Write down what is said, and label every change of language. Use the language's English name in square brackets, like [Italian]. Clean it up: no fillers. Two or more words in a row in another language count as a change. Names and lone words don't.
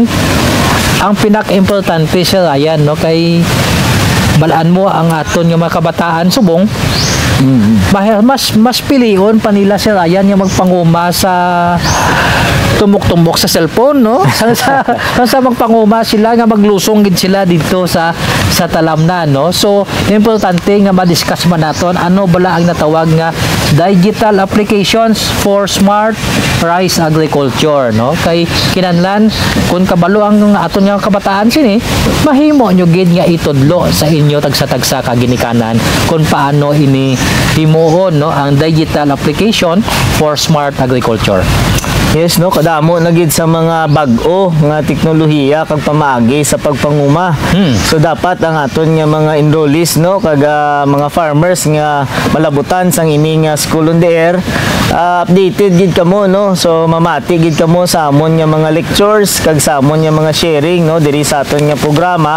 [Hiligaynon] Ang pinaka-importante sa Ryan no, kay balaan mo ang aton nga mga kabataan subong, mas pilion pa nila si Ryan nga magpanguma sa tumok-tumok sa cellphone no. sa magpanguma sila nga maglusong gid sila dito sa talamnan no. So importante nga ma-discuss man naton ano bala ang natawag nga [English] digital applications for smart rice agriculture [Hiligaynon] no. Kay kinahanglan kun kabalo ang aton nga kabataan sini, mahimo nyo gid nga itudlo sa inyo tagsa-tagsa ka ginikanan kung paano ini himuon no ang [English] digital application for smart agriculture. [Hiligaynon] Yes no, kadamo na gid sa mga bag-o nga teknolohiya kag pamaagi sa pagpanguma. So dapat ang aton nga mga enrollees no kag mga farmers nga malabutan sang ini nga [English] School on the Air, [Hiligaynon] updated gid kamo no. So mamati gid kamo sa amon nga mga lectures kag sa amon nga mga sharing no diri sa aton nga programa.